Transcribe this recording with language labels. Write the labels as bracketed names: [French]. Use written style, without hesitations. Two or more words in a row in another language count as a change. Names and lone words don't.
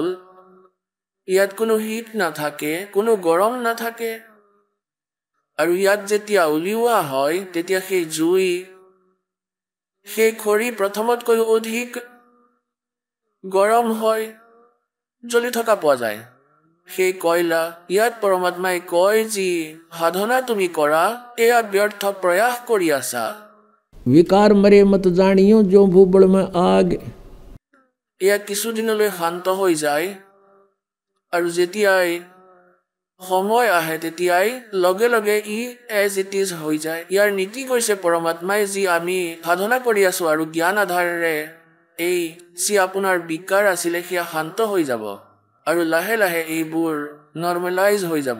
[Assamese] ইয়াত কোনো হিট নাথাকে, কোনো গৰম নাথাকে আৰু ইয়াত যেতিয়া উলিওৱা হয় তেতিয়া সেই জুই, সেই খৰি প্ৰথমতকৈ অধিক গৰম হয়, জ্বলি থকা পোৱা যায়। সেই কয়লা, ইয়াত পৰমাত্মাই কয়, যি সাধনা তুমি কৰা এয়া ব্যৰ্থ প্ৰয়াস কৰি আছা। [Hindi] विकार मरे मत जानियो, जो भूबल में आग। [Assamese] এয়া কিছুদিনলৈ শান্ত হৈ যায় আৰু যেতিয়াই সময় আহে তেতিয়াই লগে লগে ই [English] as it is [Assamese] হৈ যায়। ইয়াৰ নীতি কৈছে পৰমাত্মাই, যি আমি সাধনা কৰি আছো আৰু জ্ঞান আধাৰেৰে এই যি আপোনাৰ বিকাৰ আছিলে সেয়া শান্ত হৈ যাব আৰু লাহে লাহে এইবোৰ নৰ্মেলাইজ হৈ যাব।